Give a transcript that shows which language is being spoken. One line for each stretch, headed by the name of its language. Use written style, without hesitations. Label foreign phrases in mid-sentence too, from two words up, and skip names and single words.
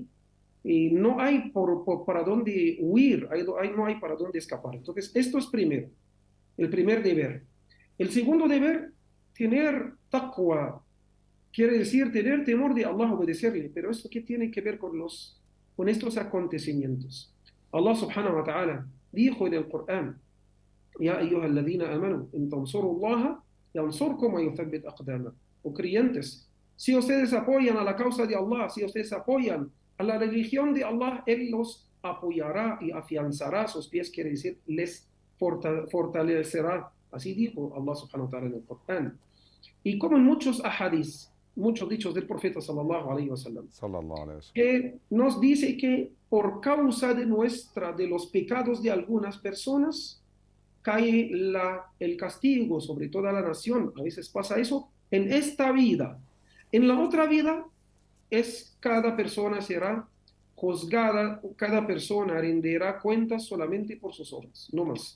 Spanish: Y no hay para dónde huir, no hay para dónde escapar. Entonces, esto es primero, el primer deber. El segundo deber, tener taqwa, quiere decir tener temor de Allah, obedecerle. Pero esto, ¿qué tiene que ver con estos acontecimientos? Allah
Arabic: سبحانه وتعالى
Spanish: dijo en el Corán:
Arabic: يا أيها الذين آمنوا، إن تنصروا الله ينصركم ويثبت أقدامكم.
Spanish: O creyentes, si ustedes apoyan a la causa de Allah, si ustedes apoyan a la religión de Allah, Él los apoyará y afianzará sus pies, quiere decir, les fortalecerá. Así dijo Allah
Arabic: سبحانه وتعالى
Spanish: en el Corán. Y como en muchos ahadís, muchos dichos del profeta
Arabic: صلى الله عليه وسلم, صلى الله عليه وسلم.
Spanish: que nos dice que por causa de los pecados de algunas personas, cae el castigo sobre toda la nación. A veces pasa eso en esta vida. En la otra vida, cada persona será juzgada, cada persona rendirá cuentas solamente por sus obras, no más.